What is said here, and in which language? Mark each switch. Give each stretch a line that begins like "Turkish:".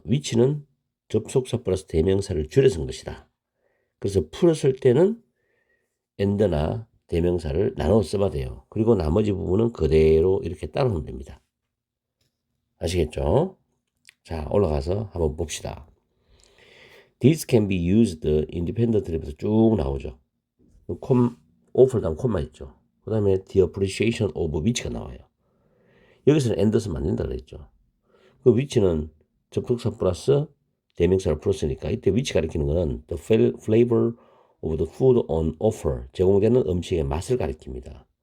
Korean: 위치는 접속사 플러스 대명사를 줄여 쓴 것이다. 그래서 풀었을 때는 and나 대명사를 나눠 써봐야 돼요. 그리고 나머지 부분은 그대로 이렇게 따라오면 됩니다. 아시겠죠? 자, 올라가서 한번 봅시다.
English: This can be used independently
Korean: 부터 쭉 나오죠. 오플 다음 콤마 있죠. 그 다음에
English: the appreciation of which
Korean: 가 나와요. 여기서는 and 쓰면 안 된다 그랬죠. 그 위치는 접속사 플러스 대명사를 풀었으니까 이때 위치 가리키는 거는
English: the flavor of the food on offer
Korean: 제공되는 음식의 맛을 가리킵니다.